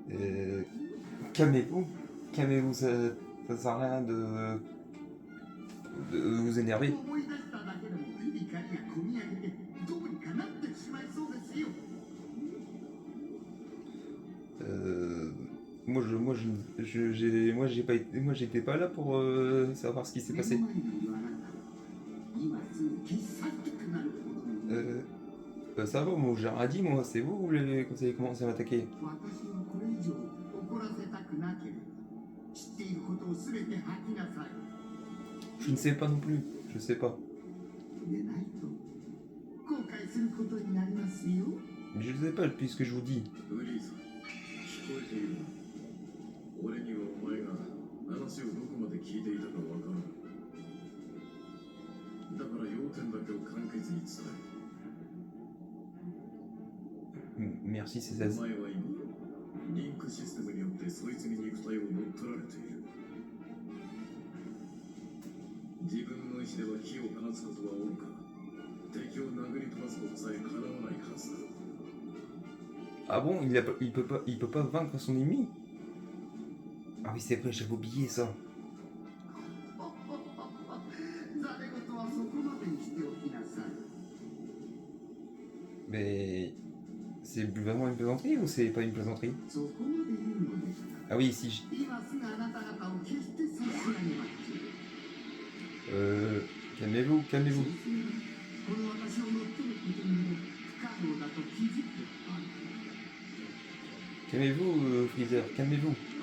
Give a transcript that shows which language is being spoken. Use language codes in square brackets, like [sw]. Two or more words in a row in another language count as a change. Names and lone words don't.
[fr] Calmez-vous, ça sert à rien de... vous énerver. [ja] 思い出しただけでも怒りがこみ上げてどうにかなってしまいそうですよ。 [fr] Moi, j'étais pas là pour savoir ce qui s'est [ja] 目の [fr] passé. [ja] 前にいるあなたは今すぐ消し去りたくなるほどに [fr] Ça va, moi, j'ai rien dit, moi, c'est vous quand vous avez commencé à m'attaquer. [ja] 私をこれ以上怒らせたくなければ知っていることをすべて吐きなさい。 [fr] Je ne sais pas non plus, je sais pas. [ja] でないと後悔することになりますよ。 [fr] Mais je ne sais pas, puisque je vous dis. [ja] フリーザ、聞こえているな。俺にはお前が話をどこまで聞いていたかわからない。だから要点だけを簡潔に伝え。 [fr] Merci, c'est [ja] お [fr] ça. [ja] 前は今、リンクシステムによってそいつに肉体を乗っ取られている。自分の意志では火を放つことはおろか、敵を殴り飛ばすことさえ叶わないはずだ。 [fr] Ah bon, il peut pas vaincre son ennemi? Ah oui, c'est vrai, j'avais oublié ça. [ja] ざれ言はそこまでにしておきなさい。 [fr] Mais c'est vraiment une plaisanterie ou c'est pas une plaisanterie? [ja] そこまで言うのですか。 [fr] Ah oui, si je... [ja] 今すぐあなた方を決して差し上げます。 [fr] calmez-vous, calmez-vous. [ja] この私を乗っ取ることにも不可能だと気づくはず。 [fr] Calmez-vous, Freezer, calmez-vous.